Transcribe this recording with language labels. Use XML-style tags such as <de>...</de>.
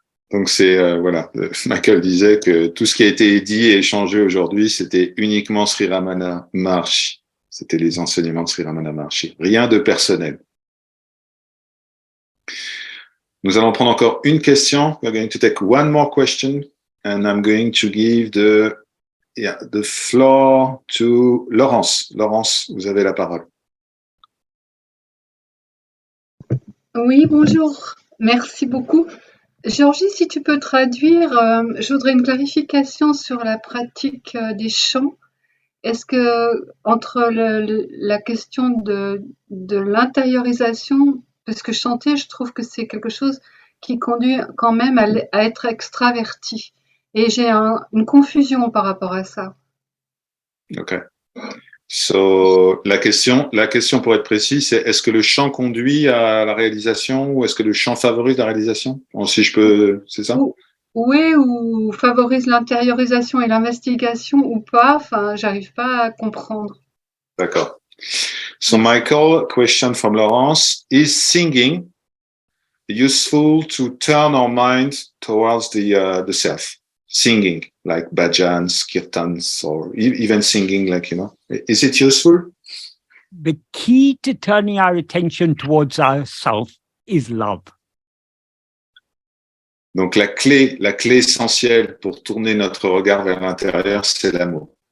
<fr>Donc c'est, voilà, Michael disait que tout ce qui a été dit et échangé aujourd'hui, c'était uniquement Sri Ramana Maharshi. C'était les enseignements de Sri Ramana Maharshi. Rien de personnel. Nous allons prendre encore une question.</fr> <en>We're going to take one more question, and I'm going to give the floor to Laurence.</en> <fr>Laurence, vous avez la parole. Oui, bonjour. Merci beaucoup. Georgie, si tu peux traduire, je voudrais une clarification sur la pratique des chants. Est-ce que entre la question de l'intériorisation, parce que chanter, je trouve que c'est quelque chose qui conduit quand même à être extraverti. Et j'ai une confusion par rapport à ça. Ok. So, la question pour être précis, c'est est-ce que le chant conduit à la réalisation ou est-ce que le chant favorise la réalisation? Si je peux, c'est ça? Oui, ou favorise l'intériorisation et l'investigation ou pas. Enfin, j'arrive pas à comprendre. D'accord.</fr> <en>So, Michael, question from Laurence. Is singing useful to turn our mind towards the self? Singing, like bhajans, kirtans, or even singing, like, you know, is it useful? The key to turning our attention towards ourselves is love.</en> <fr>Donc, la clé essentielle pour tourner notre regard vers l'intérieur, c'est l'amour.</fr>